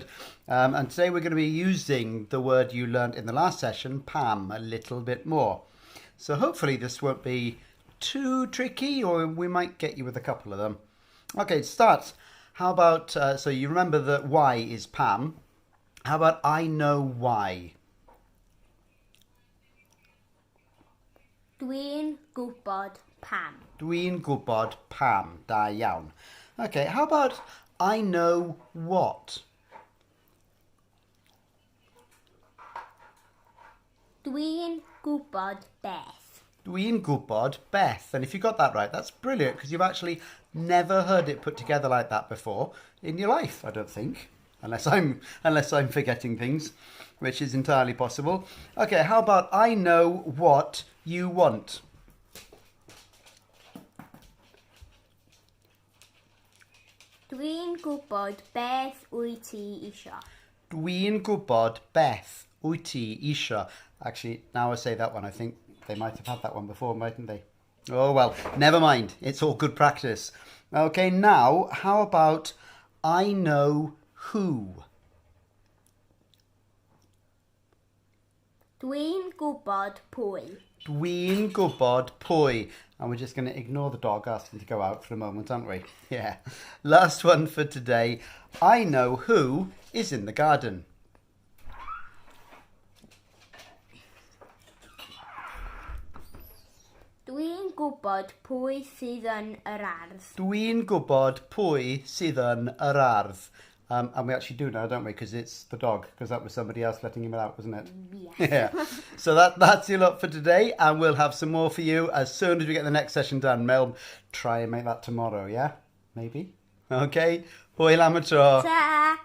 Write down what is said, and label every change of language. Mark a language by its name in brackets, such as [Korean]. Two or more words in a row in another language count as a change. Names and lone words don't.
[English] And today we're going to be using the word you learnt in the last session, Pam, a little bit more. So hopefully this won't be too tricky, or we might get you with a couple of them. Okay, to start, how about, so you remember that why is Pam. How about I know why? [Welsh] Dwi'n gwybod pam. Dwi'n gwybod Pam. Da iawn. [English] Okay, how about I know what? [Welsh] Dwi'n gwybod beth. Dwi'n gwybod beth. [English] And if you got that right, that's brilliant, because you've actually never heard it put together like that before in your life, I don't think. Unless I'm forgetting things, which is entirely possible. Okay, how about I know what you want? [Welsh] Dwi'n gwybod beth wyt ti isio. Dwi'n gwybod beth wyt ti isio. [English] Actually, now I say that one, I think they might have had that one before, mightn't they? Oh, well, never mind. It's all good practice. Okay, now, how about I know who? [Welsh] Dwi'n gwybod pwy. Dwi'n gwybod pwy. [English] And we're just going to ignore the dog asking to go out for a moment, aren't we? Yeah. Last one for today. I know who is in the garden. [Welsh] Dwi'n gwybod pwy sydd yn yr ardd. Dwi'n gwybod pwy sydd yn yr ardd. [English] And we actually do now, don't we? Because it's the dog. Because that was somebody else letting him out, wasn't it? Yes. Yeah. So that's your lot for today. And we'll have some more for you as soon as we get the next session done. Mel, try and make that tomorrow, yeah? Maybe? [Welsh] Okay. Hwyl am y tro. [English] Ta!